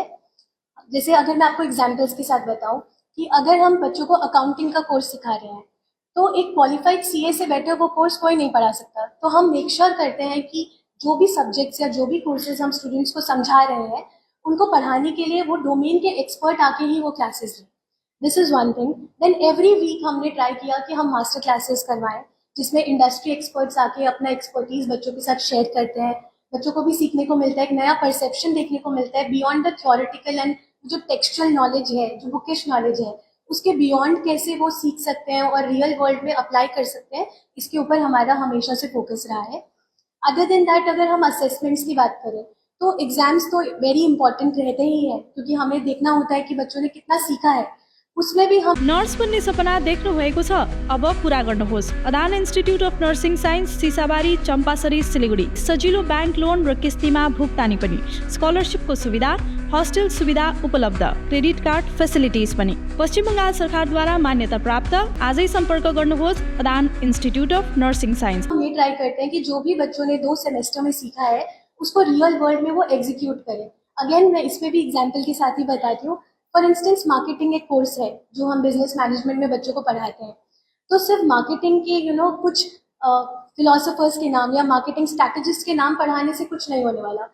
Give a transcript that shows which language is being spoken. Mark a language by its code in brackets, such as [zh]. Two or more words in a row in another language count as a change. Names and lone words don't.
[hi] जैसे अगर मैं आपको एग्जांपल्स के साथ बताऊं कि अगर हम बच्चों को अकाउंटिंग का कोर्स सिखा रहे हैं, तो एक [en] qualified CA [hi] से बेटर वो कोर्स कोई नहीं पढ़ा सकता। तो हम [en] make sure [hi] करते हैं कि जो भी सब्जेक्ट्स या जो भी कोर्सेज हम स्टूडेंट्स को समझा रहे हैं, उनको पढ़ाने के लिए वो डोमेन के एक्सपर्ट आके ही वो क्लासेस लें। [en] This is one thing. Then every week [hi] हमने ट्राई किया कि हम [en] master classes [hi] करवाएं, जिसमें [en] industry experts [hi] आके अपना एक्सपर्टीज बच्चों के साथ शेयर करते हैं। बच्चों को भी सीखने को मिलता है, एक नया परसेप्शन देखने को मिलता है [en] beyond the theoretical and [hi] जो [en] textual knowledge [hi] है, जो [en] bookish knowledge [hi] है, उसके बियॉन्ड कैसे वो सीख सकते हैं और [en] real world [hi] में अप्लाई कर सकते हैं, इसके ऊपर हमारा हमेशा से फोकस रहा है। [en] Other than that, [hi] अगर हम असेसमेंट्स की बात करें तो एग्जाम्स तो [en] very important [hi] रहते ही हैं, क्योंकि हमें देखना होता है कि बच्चों ने कितना सीखा है। उसमें भी हम [ne] नर्स बन्ने सपना देख्नु भएको छ, अब पूरा गर्नुहोस्। अदान इन्स्टिट्युट अफ नर्सिङ साइन्स, सिसाबारी, चम्पासरी, सिलिगुडी। सजिलो [en] bank loan [ne] र किस्तीमा भुक्तानी पनि, स्कलरसिपको सुविधा, हस्टेल सुविधा उपलब्ध, [en] credit card facilities [ne] पनि। पश्चिम बङ्गाल सरकारद्वारा मान्यता प्राप्त। आजै सम्पर्क गर्नुहोस् अदान इन्स्टिट्युट अफ नर्सिङ साइन्स। [hi] हम ये ट्राई करते हैं कि जो भी बच्चों ने 2 सेमेस्टर में सीखा है उसको [en] real world [hi] में वो एग्जीक्यूट करें। अगेन मैं इसमें भी एग्जाम्पल के साथ ही बताती हूँ। [en] For instance, [hi] मार्केटिंग एक कोर्स है जो हम [en] business management [hi] में बच्चों को पढ़ाते हैं। तो सिर्फ मार्केटिंग के कुछ फिलोसोफर्स के नाम या [en] marketing strategist [hi] के नाम पढ़ाने से कुछ नहीं होने वाला।